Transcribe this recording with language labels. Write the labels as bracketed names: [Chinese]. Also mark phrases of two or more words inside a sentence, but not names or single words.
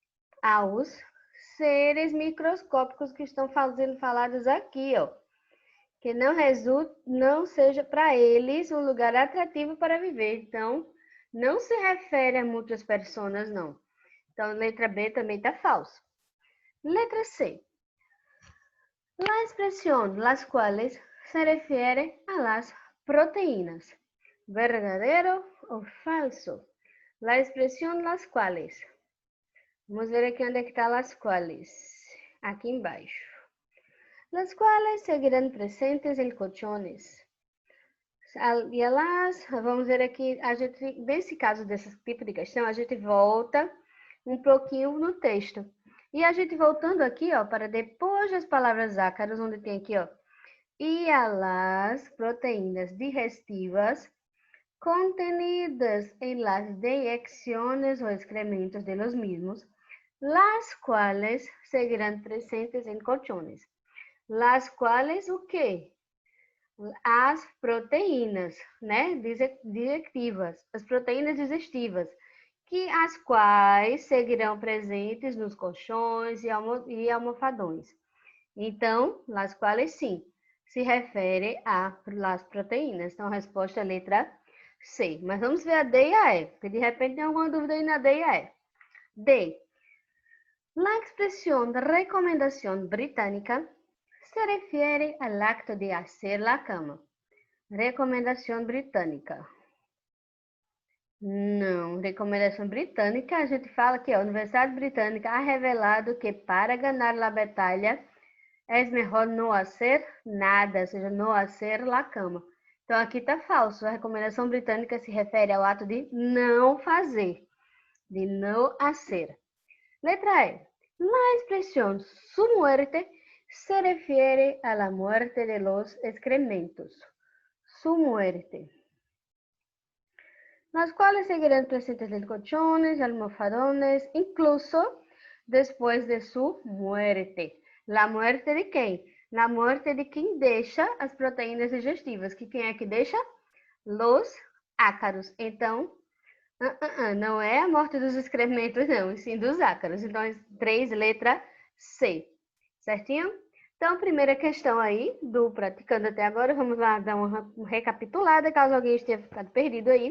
[Portuguese] Aos seres microscópicos que estão falados aqui, ó. que não seja para eles um lugar atrativo para viver. Então, não se refere a muitas pessoas, não. Então, letra B também está falso. Letra C. [Spanish] La expresión las cuales se refiere a las proteínas. ¿Verdadero o falso? La expresión las cuales. [Portuguese] Vamos ver aqui onde é que está [Spanish] las cuales. [Portuguese] Aqui embaixo. [Spanish] Las cuales seguirán presentes em colchones. [Portuguese] E elas, vamos ver aqui, nesse caso desse tipo de questão, a gente volta um pouquinho no texto. E a gente voltando aqui, ó, para depois das palavras ácaros, onde tem aqui, ó, [Spanish] e a las proteínas digestivas contenidas en las deyecciones o excrementos de los mismos, las cuales seguirán presentes en colchones. Las cuales o quê? [Portuguese] As proteínas, né, digestivas, as proteínas digestivas, que as quais seguirão presentes nos colchões e almofadões. Então, las quais sim, se refere a [Spanish] las proteínas. [Portuguese] Então, a resposta é a letra C. Mas vamos ver a D e a E, porque de repente tem alguma dúvida aí na D e a E. D. [Spanish] La expresión de recomendación británica se refiere al acto de hacer la cama. [Portuguese] Recomendação britânica. Não, recomendação britânica, a gente fala que a Universidade Britânica [Spanish] ha revelado [Portuguese] que para ganhar a batalha é melhor não fazer nada, ou seja, não fazer [Spanish] la cama. [Portuguese] Então aqui está falso, a recomendação britânica se refere ao ato de não fazer, de não fazer. Letra E. [Spanish] La expresión su muerte se refiere a la muerte de los excrementos. Su muerte. Las cuales seguirán presentes en colchones, almofadones, incluso después de su muerte. La muerte de [Portuguese] quem? [Spanish] La muerte de [Portuguese] quem deixa as proteínas digestivas. Que quem é que deixa? [Spanish] Los ácaros. [Portuguese] Então, não é a morte dos excrementos, não, e sim dos ácaros. Então, 3, letra C. Certinho? Então, primeira questão aí, do praticando até agora, vamos lá dar uma recapitulada, caso alguém esteja ficado perdido aí.